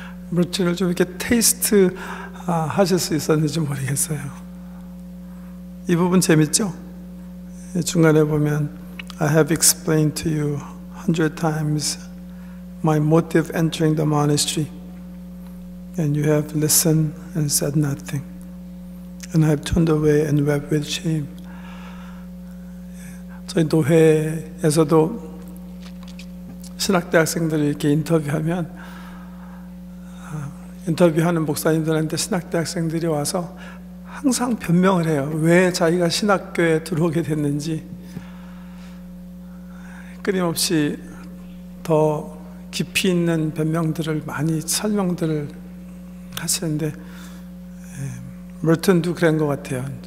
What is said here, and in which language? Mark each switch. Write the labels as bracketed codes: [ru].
[ko] 물질을 좀 이렇게 테이스트 하실 수 있었는지 모르겠어요. 이 부분 재밌죠? [en] 중간에 보면 I have explained to you 100 times my motive entering the monastery, and you have listened and said nothing, and I have turned away and wept with shame. [ko] 저희 노회에서도 신학대학생들을 이렇게 인터뷰하면 인터뷰하는 목사님들한테 신학대학생들이 와서 항상 변명을 해요. 왜 자기가 신학교에 들어오게 됐는지 끊임없이 더 깊이 있는 변명들을 많이 설명들을 하시는데 멀튼도 그런 것 같아요.